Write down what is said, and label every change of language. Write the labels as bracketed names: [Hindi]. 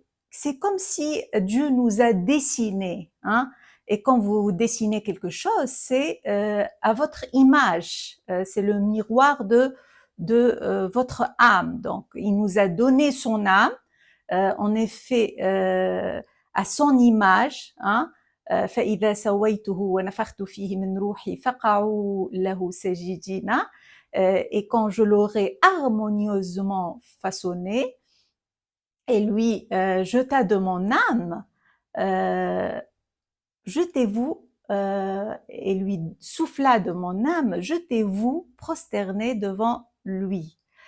[French] C'est comme si Dieu nous a dessinés, hein. Et quand vous dessinez quelque chose, c'est à votre image, c'est le miroir de votre âme. Donc, il nous a donné son âme, en effet, à son image, hein. [Arabic] فإذا سويته ونفخت فيه من روحي فقعوا له ساجدين. [French] Et quand je l'aurai harmonieusement façonné, et lui jeta de mon âme, jetez-vous, et lui souffla de mon âme, jetez-vous prosternés devant lui.